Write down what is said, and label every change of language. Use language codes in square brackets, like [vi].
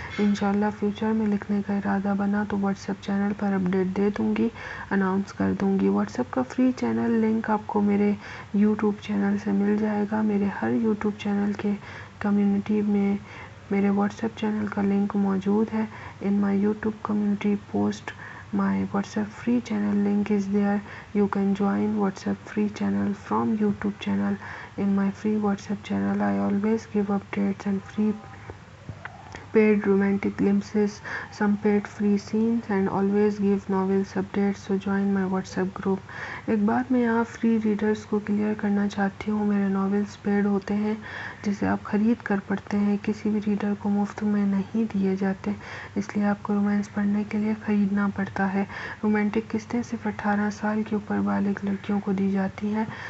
[hi] इंशाल्लाह फ्यूचर में लिखने का इरादा बना तो व्हाट्सएप चैनल पर अपडेट दे दूँगी, अनाउंस कर दूँगी। व्हाट्सएप का फ्री चैनल लिंक आपको मेरे यूट्यूब चैनल से मिल जाएगा। मेरे हर यूट्यूब चैनल के कम्युनिटी में मेरे व्हाट्सएप चैनल का लिंक मौजूद है। [en] In my YouTube community post my WhatsApp free channel link is there. You can join WhatsApp free channel from YouTube channel. In my free WhatsApp channel I always give updates and free paid romantic glimpses, some paid free scenes and always give novels updates, so join my WhatsApp group. [hi] एक बात मैं यहाँ free readers को clear करना चाहती हूँ, मेरे novels paid होते हैं जिसे आप ख़रीद कर पढ़ते हैं, किसी भी रीडर को मुफ्त में नहीं दिए जाते, इसलिए आपको रोमांस पढ़ने के लिए ख़रीदना पड़ता है। रोमांटिक किस्तें सिर्फ 18 साल के ऊपर बालिग लड़कियों को दी जाती हैं।